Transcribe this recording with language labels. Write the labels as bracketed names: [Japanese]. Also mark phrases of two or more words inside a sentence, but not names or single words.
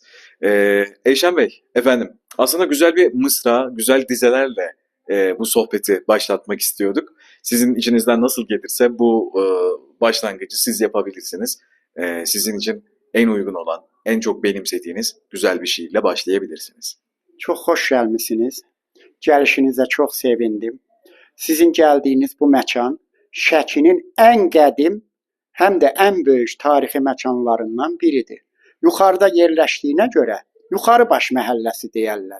[Turkish] Elşen Bey, efendim aslında güzel bir mısra, güzel dizelerle bu sohbeti başlatmak istiyorduk. Sizin içinizden nasıl gelirse bu başlangıcı siz yapabilirsiniz. Sizin için en uygun olan, en çok benimsediğiniz güzel bir şiirle başlayabilirsiniz. [Azerbaijani] Çox xoş gəlmisiniz. Gəlişinizə çox sevindim. Sizin gəldiyiniz bu məkan Şəkinin ən qədim, həm də ən böyük tarixi məkanlarından biridir. Yuxarıda yerləşdiyinə görə Yuxarıbaş məhəlləsi deyərlər.